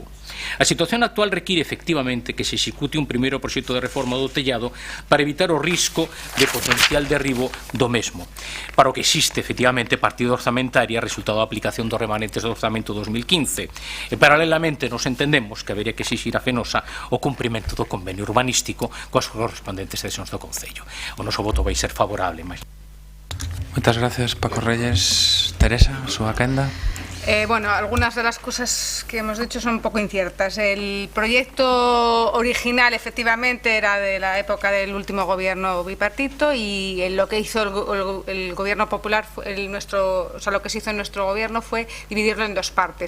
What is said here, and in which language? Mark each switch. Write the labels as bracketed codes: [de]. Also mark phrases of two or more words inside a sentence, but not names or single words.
[gl] A situación actual require efectivamente que se execute un primeiro proxecto de reforma do tellado para evitar o risco de potencial derribo do mesmo, para o que existe efectivamente partida orzamentaria resultado da aplicación dos remanentes do orzamento 2015 e paralelamente nos entendemos que habería que exixir a Fenosa o cumprimento do convenio urbanístico coas correspondentes sesións do Concello. O noso voto vai ser favorable. Moitas gracias, Paco Reyes. Teresa, a súa quenda. [es] Bueno, algunas de las cosas que hemos dicho son un poco inciertas. El proyecto original, efectivamente, era de la época del último gobierno bipartito y lo que hizo el gobierno popular, lo que se hizo en nuestro gobierno fue dividirlo en dos partes.